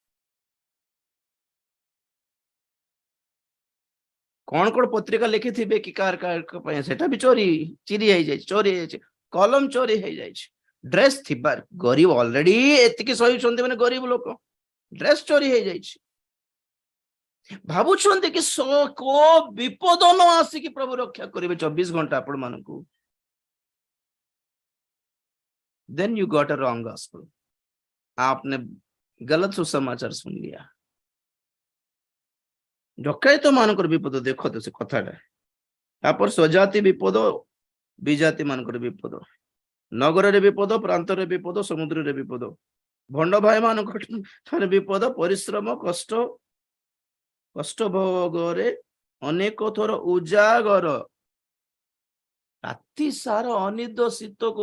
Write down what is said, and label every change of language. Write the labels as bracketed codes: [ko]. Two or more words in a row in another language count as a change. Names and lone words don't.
[or] କଣ କଣ ପତ୍ରିକା ଲେଖିଥିବେ କି କାର ପାଇଁ, ସେଟା ବି ଚିରି ହେଇଯାଇଛି, ଚୋରି ହେଇଯାଇଛି। କଲମ ଚୋରି ହେଇଯାଇଛି। ଡ୍ରେସ ଥିବାର, ଗରିବ ଅଲରେଡି ଏତିକି ସହିଛନ୍ତି ମାନେ ଗରିବ ଲୋକ, ଡ୍ରେସ ଚୋରି ହେଇଯାଇଛି। ଭାବୁଛନ୍ତି କି କୋ ବିପଦ ନ ଆସିକି ପ୍ରଭୁ ରକ୍ଷା କରିବେ 24 ଘଣ୍ଟା ଆପଣ ମାନଙ୍କୁ। [en] Then you got a wrong gospel. [hi] आपने गलत सुसमाचार सुन लिया। [or] ଡକାୟତ ମାନଙ୍କର ବିପଦ ଦେଖ ତ ସେ କଥାଟା। ତାପରେ ସ୍ୱଜାତି ବିପଦ, ବିଜାତି ମାନଙ୍କର ବିପଦ, ନଗରରେ ବିପଦ, ପ୍ରାନ୍ତରେ ବିପଦ, ସମୁଦ୍ରରେ ବିପଦ, ଭଣ୍ଡ ଭାଇ ମାନଙ୍କର ବିପଦ, ପରିଶ୍ରମ, କଷ୍ଟ ଭୋଗରେ ଅନେକ ଥର ଉଜାଗର, ରାତି ସାରା ଅନିଦ ଶୀତକୁ।